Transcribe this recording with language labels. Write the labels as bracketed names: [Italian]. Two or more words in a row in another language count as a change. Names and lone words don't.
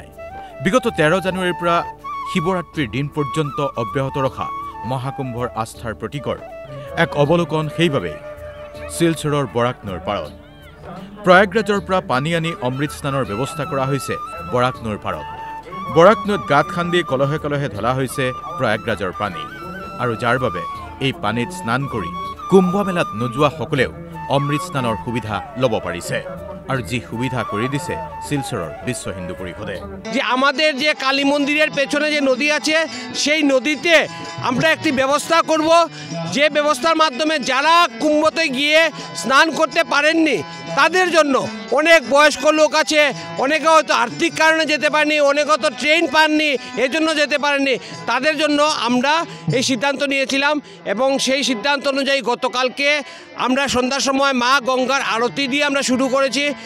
[Assamese] বিগত 13 জানুৱাৰীৰ পৰা শিৱৰাত্ৰিৰ দিন পৰ্যন্ত অব্যাহত ৰখা মহাকুম্ভৰ আস্থাৰ প্ৰতীকৰ এক অৱলোকন সেইভাবে শিলচৰৰ বৰাক নৈৰ পাৰত প্ৰয়াগৰাজৰ পৰা পানী আনি অমৃত স্নানৰ ব্যৱস্থা কৰা হৈছে বৰাক নৈৰ পাৰত। বৰাক নৈত গাঁত খান্দি কলহে কলহে ঢলা হৈছে প্ৰয়াগৰাজৰ পানী আৰু যাৰ বাবে এই পানীত স্নান কৰি কুম্ভ মেলাত নোযোৱা সকলেও অমৃত স্নানৰ সুবিধা ল'ব পাৰিছে [Bangla] আর যে সুবিধা করে দিছে শিলচরের বিশ্ব হিন্দু পরিষদে। যে আমাদের যে কালী মন্দিরের পেছনে যে নদী আছে সেই নদীতে আমরা একটি ব্যবস্থা করব, যে ব্যবস্থার মাধ্যমে যারা কুম্ভতে গিয়ে স্নান করতে পারেননি তাদের জন্য, অনেক বয়স্ক লোক আছে, অনেকে হয়তো আর্থিক কারণে যেতে পারেনি, অনেকে হয়তো ট্রেন পাননি এজন্য যেতে পারেননি, তাদের জন্য আমরা এই সিদ্ধান্ত নিয়েছিলাম এবং সেই সিদ্ধান্ত অনুযায়ী গতকালকে আমরা সন্ধ্যার সময় মা গঙ্গার আরতি দিয়ে আমরা শুরু করেছি।